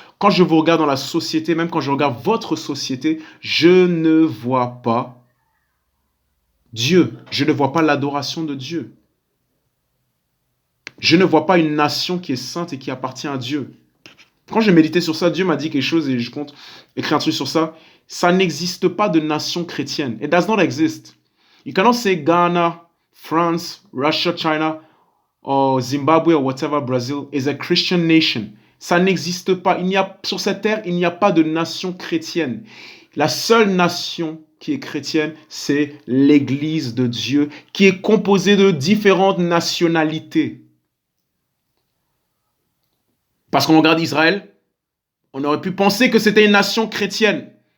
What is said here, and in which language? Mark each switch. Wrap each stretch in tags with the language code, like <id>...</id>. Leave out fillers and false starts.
<fr>Quand je vous regarde dans la société, même quand je regarde votre société, je ne vois pas Dieu. Je ne vois pas l'adoration de Dieu. Je ne vois pas une nation qui est sainte et qui appartient à Dieu. Quand j'ai médité sur ça, Dieu m'a dit quelque chose et je compte écrire un truc sur ça. Ça n'existe pas de nation chrétienne.</fr> <en>It does not exist. You cannot say Ghana, France, Russia, China, or Zimbabwe or whatever, Brazil is a Christian nation.</en> <fr>Ça n'existe pas. Sur cette terre, il n'y a pas de nation chrétienne. La seule nation qui est chrétienne, c'est l'Église de Dieu, qui est composée de différentes nationalités. Parce qu'on regarde Israël, on aurait pu penser que c'était une nation chrétienne.</fr>